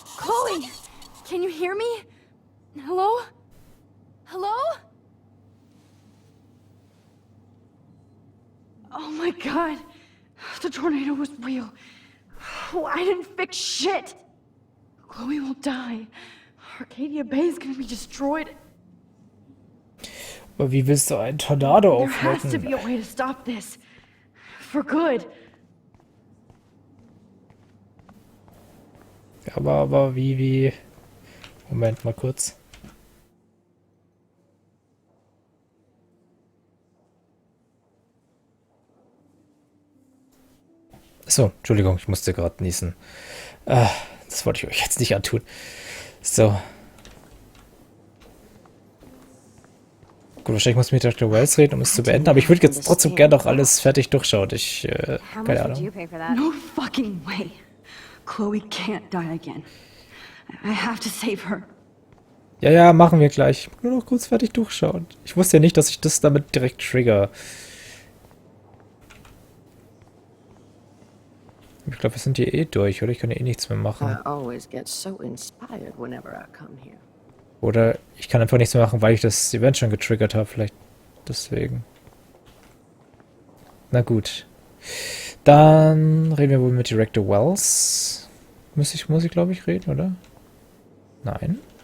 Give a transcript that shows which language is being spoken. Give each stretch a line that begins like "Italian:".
English: Chloe, can you hear me? Hello? Hello? Oh my god. The tornado was real. Oh, I didn't fix shit. Chloe will die. Arcadia Bay is gonna be destroyed.
German: Aber wie willst du einen Tornado
English: There has to be
German: aufhalten?
English: a way to stop this. For good.
German: Aber wie... Moment mal kurz. So, Entschuldigung, ich musste gerade niesen. Das wollte ich euch jetzt nicht antun. So. Gut, wahrscheinlich muss ich mit Dr. Wells reden, um es zu beenden, aber ich würde jetzt trotzdem gerne noch alles fertig durchschauen. Keine Ahnung.
English: No fucking way. Chloe can't die again. I have to save her.
German: Ja, machen wir gleich. Ich will nur noch kurz fertig durchschauen. Ich wusste ja nicht, dass ich das damit direkt trigger. Ich glaube, wir sind hier eh durch, oder? Ich kann hier eh nichts mehr machen.
English: I always get so inspired whenever I come here.
German: Oder ich kann einfach nichts mehr machen, weil ich das Event schon getriggert habe. Vielleicht deswegen. Na gut. Dann reden wir wohl mit Director Wells. Muss ich glaube ich, reden, oder? Nein.